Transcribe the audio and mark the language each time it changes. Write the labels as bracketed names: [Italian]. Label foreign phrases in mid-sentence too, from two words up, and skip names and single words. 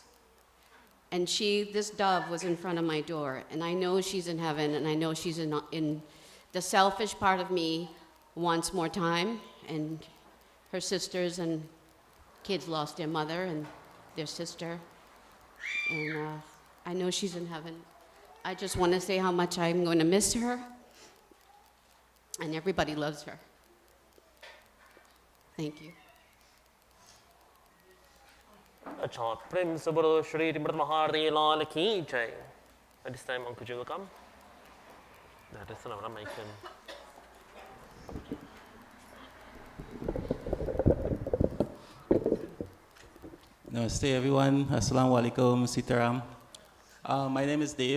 [English] And this dove was in front of my door, and I know she's in heaven, and I know she's in the selfish part of me wants more time, and her sisters and kids lost their mother and their sister, and I know she's in heaven. I just want to say how much I'm going to miss her, and everybody loves her. Thank you. [Hindi] अच्छा प्रेम सबरो श्री महारी लाल की जय. [English] At this time, Uncle Joe will come. That is another mic. Namaste everyone. [Arabic] السلام عليكم, Sitaram. [English] My name is Dave.